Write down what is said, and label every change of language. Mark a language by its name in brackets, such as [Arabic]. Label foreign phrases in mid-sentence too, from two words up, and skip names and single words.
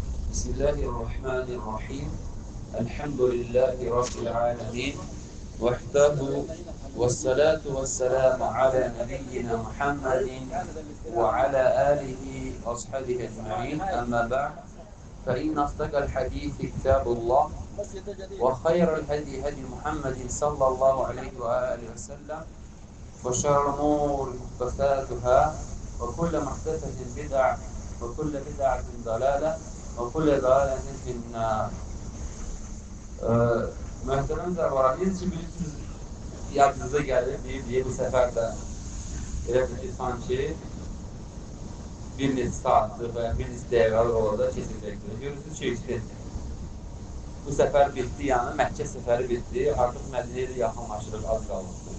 [Arabic] بسم الله الرحمن الرحيم. الحمد لله رب العالمين. وحده والصلاة والسلام على نبينا محمد وعلى آله وأصحابه أجمعين. أما بعد. فإن أصدق الحديث كتاب الله وخير الهدي هدي محمد صلى الله عليه وآله وسلم وشر الأمور محدثاتها وكل محدثة بدعة وكل بدعة ضلالة وكل ضلالة في النار. [Azerbaijani] Möhtərəm zərvarəniz ki, bilirsiniz, yadınıza gəlir, deyə bu səfər də elə ki, sanki bir neçə saatlıq və bir neçə dəqiqəlik orada keçəcəkdir. Görürsünüz, keçdi. Bu səfər bitdi, yəni Məkkə səfəri bitdi, artıq Mədinəyə də yaxınlaşırıq, az qalmışdır.